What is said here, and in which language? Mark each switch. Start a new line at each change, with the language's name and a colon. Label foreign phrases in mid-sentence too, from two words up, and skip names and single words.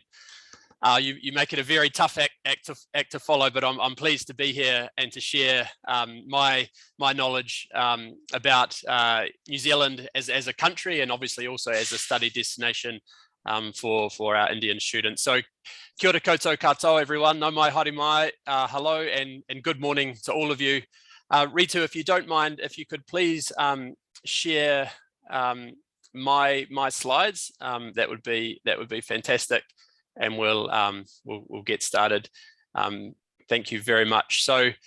English: You make it a very tough act to follow, but I'm pleased to be here and to share my knowledge about New Zealand as a country, and obviously also as a study destination for our Indian students.
Māori: So kia ora koutou katoa, everyone. Nau mai, haere mai,
English: hello and good morning to all of you. Ritu, if you don't mind, if you could please share my slides, that would be fantastic, and we'll get started. Thank you very much.